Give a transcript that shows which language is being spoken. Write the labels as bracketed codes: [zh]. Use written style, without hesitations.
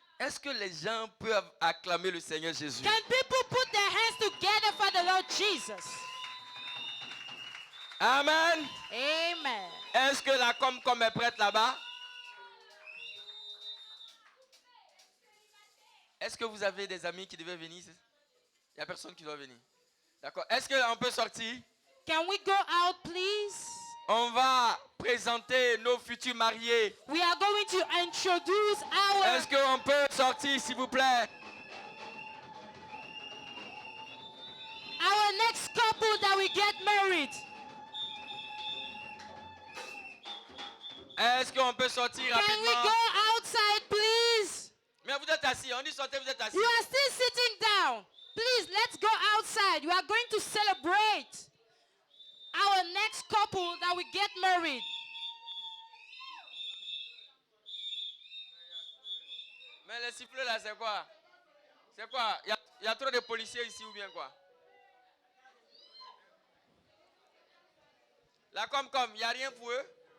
[fr] Est-ce que les gens peuvent acclamer le Seigneur Jésus? [en] Can people put their hands together for the Lord Jesus? Amen. [fr] Amen. Est-ce que la com est prête là-bas? Est-ce que vous avez des amis qui devaient venir? Il n'y a personne qui doit venir. D'accord. Est-ce qu'on peut sortir? [en] Can we go out, please? [fr] On va présenter nos futurs mariés. [en] We are going to introduce [fr] Est-ce qu'on peut sortir, s'il vous plaît? [en] our next couple that will get married. [fr] Est-ce qu'on peut sortir [en] Can we [fr] rapidement? [en] go outside, please? Mais vous êtes assis. On dit sortez, vous êtes assis. You are still sitting down. Please, let's go outside. We are going to celebrate our next couple that will get married. [fr] Mais le sifflet là, c'est quoi? C'est quoi? Il y a trop de policiers ici ou bien quoi? Là, comme, il n'y a rien pour eux?